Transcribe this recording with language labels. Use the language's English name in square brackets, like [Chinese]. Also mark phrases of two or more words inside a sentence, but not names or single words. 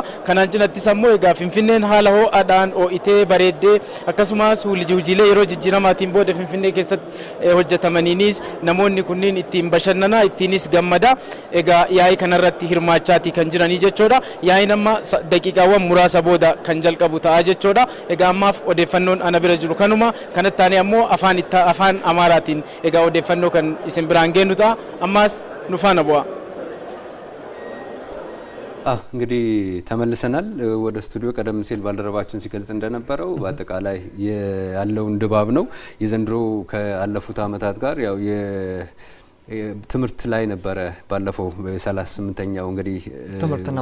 [Oromo] Kanaan cinattis ammoo egaa Finfinneen haala ho'aadhaan ho'itee bareeddee akkasumas hojiilee yeroo jijjiiramaatiin booda Finfinnee keessatti hojjetamaniinis namoonni kunniin ittiin bashannanaa ittiinis gammada egaa yaa'ii kanarratti hirmaachaatii kan jiranii jechuudha. Yaa'iin amma daqiiqaawwan muraasa booda kan jalqabu ta'a jechuudha. Egaa ammaaf odeeffannoon ana bira jiru kanuma kanatti aanee ammoo afaan Amaaraatiin egaa odeeffannoo kan isin biraan geenyu ta'a ammaas nu faana bu'a. [Amharic] እንግዲህ ተመልሰናል ወደ ስቱዲዮ ቀደም ሲል ባልደረባችን ሲገልጽ እንደነበረው በአጠቃላይ ያለውን ድባብ ነው የዘንድሮ ከአለፉት አመታት ጋር ያው ትምርት ላይ ነበረ ባለፈው በ38ኛው እንግዲህ ትምርትና